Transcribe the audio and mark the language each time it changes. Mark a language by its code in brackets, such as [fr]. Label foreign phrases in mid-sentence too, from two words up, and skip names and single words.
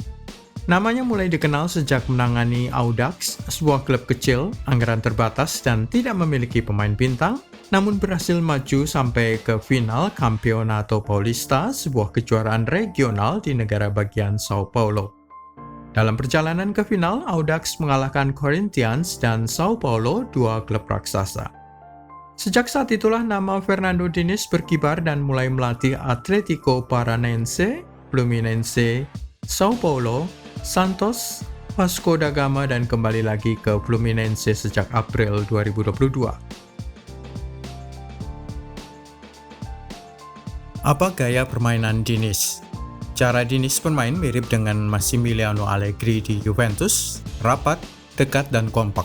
[id] Namanya mulai dikenal sejak menangani Audax, sebuah klub kecil, anggaran terbatas, dan tidak memiliki pemain bintang, namun berhasil maju sampai ke final Campeonato Paulista, sebuah kejuaraan regional di negara bagian Sao Paulo. Dalam perjalanan ke final, Audax mengalahkan Corinthians dan Sao Paulo, 2 klub raksasa. Sejak saat itulah nama Fernando Diniz berkibar dan mulai melatih Atlético Paranaense, Fluminense, Sao Paulo, Santos, Vasco da Gama, dan kembali lagi ke Fluminense sejak April 2022. Apa gaya permainan Diniz? Cara Diniz bermain mirip dengan Massimiliano Allegri di Juventus, rapat, dekat, dan kompak.